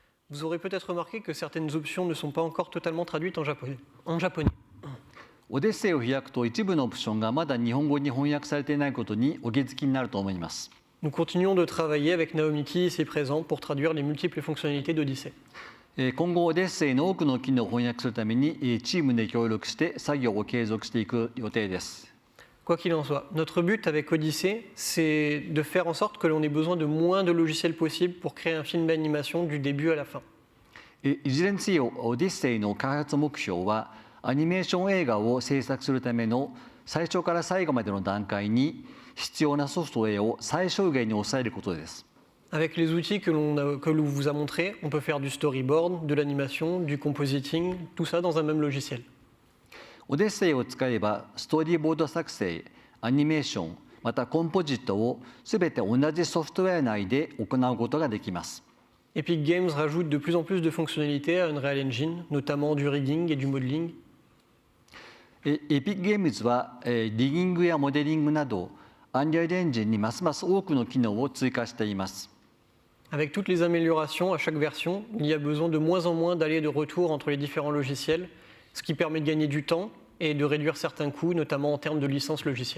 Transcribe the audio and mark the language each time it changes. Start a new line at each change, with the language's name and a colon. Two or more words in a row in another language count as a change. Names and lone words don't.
French: Vous aurez peut-être remarqué que certaines options ne sont pas encore totalement traduites en japonais.
Japanese: オデッセイを開くと一部のオプションがまだ日本語に翻訳されていないことにお気づきになると思います。
French: Nous continuons de travailler avec Naomiki ici présent pour traduire les multiples fonctionnalités d'Odyssey.
Japanese: 今後オデッセイの多くの機能を翻訳するためにチームで協力して作業を継続していく予定です。
French: Quoi qu'il en soit, notre but avec Odyssey, c'est de faire en sorte que l'on ait besoin de moins de logiciels possibles pour créer un film d'animation du début à la fin.
Japanese: いずれにせよオデッセイの開発目標はアニメーション映画を制作するための最初から最後までの段階に必要なソフトウェアを最小限に抑えることです。
French: Avec les outils que l'on vous a montrés, on peut faire du storyboard, de l'animation, du compositing, tout ça dans un même logiciel.
Japanese: オデッセイを使えばストーリーボード作成、アニメーション、またコンポジットをすべて同じソフトウェア内で行うことができます。
French: Epic Games rajoute de plus en plus de fonctionnalités à Unreal Engine, notamment du rigging et du modeling.
Japanese: エピックゲームズはリギングやモデリングなどアンリアルエンジンにますます多くの機能を追加しています。
French: Avec toutes les améliorations à chaque version, il y a besoin de moins en moins d'aller et de retour entre les différents logiciels, ce qui permet de gagner du temps et de réduire certains coûts, notamment en termes de licence logicielle.